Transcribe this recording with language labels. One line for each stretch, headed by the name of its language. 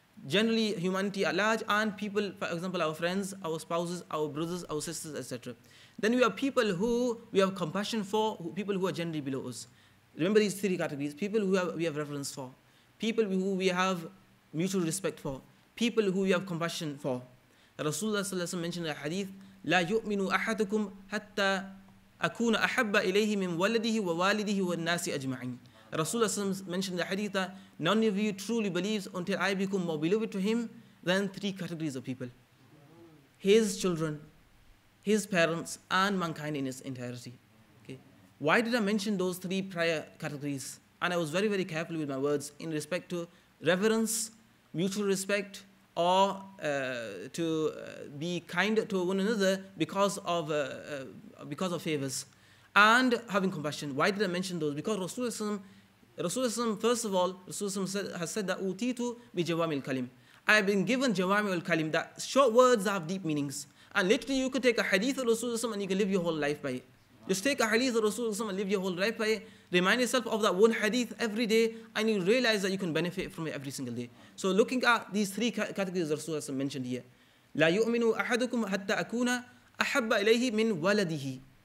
English: Generally, humanity at large, and people, for example, our friends, our spouses, our brothers, our sisters, etc. Then we have people who we have compassion for, people who are generally below us. Remember these 3 categories: people who we have reverence for, people who we have mutual respect for, people who we have compassion for. Rasulullah sallallahu alaihi wasallam mentioned in a hadith,
Arabic: لا يؤمن أحدكم حتى أكون أحب إليه من ولده ووالده والناس أجمعين.
English: Rasulullah mentioned in the hadith that none of you truly believes until I become more beloved to him than 3 categories of people: his children, his parents, and mankind in its entirety. Okay. Why did I mention those 3 prior categories? And I was very careful with my words in respect to reverence, mutual respect, or to be kind to one another because of favors, and having compassion. Why did I mention those? Because Rasulullah, first of all, Rasulullah has said that
Arabic: utitu bi jawami al-kalim.
English: I have been given jawami al-kalim, that short words that have deep meanings. And literally you could take a hadith of Rasulullah and you can live your whole life by it. Just take a hadith of Rasulullah and live your whole life by it. Remind yourself of that one hadith every day, and you realize that you can benefit from it every single day. So looking at these three categories Rasulullah mentioned here.
Arabic: لا يؤمن أحدكم حتى أكون أحب إليه من ولده.